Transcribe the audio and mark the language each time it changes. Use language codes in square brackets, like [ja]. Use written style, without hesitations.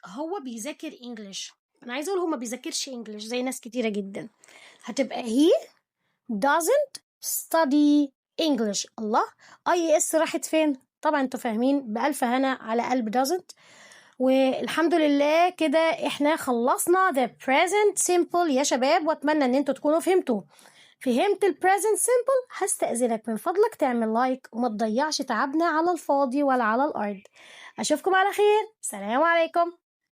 [ar] هو بيذاكر English. أنا عايزة أقول هو ما بيذاكرش English زي ناس كتيرة جدا. هتبقى [en] he doesn't study English. [ar] الله، IES راحت فين؟ طبعا انتوا فاهمين. بألف هنا على قلب doesn't. والحمد لله كده احنا خلصنا the present simple يا شباب، واتمنى ان انتوا تكونوا فهمت ال present simple. هستأذنك من فضلك تعمل لايك وما تضيعش تعبنا على الفاضي ولا على الأرض. أشوفكم على خير. سلام عليكم.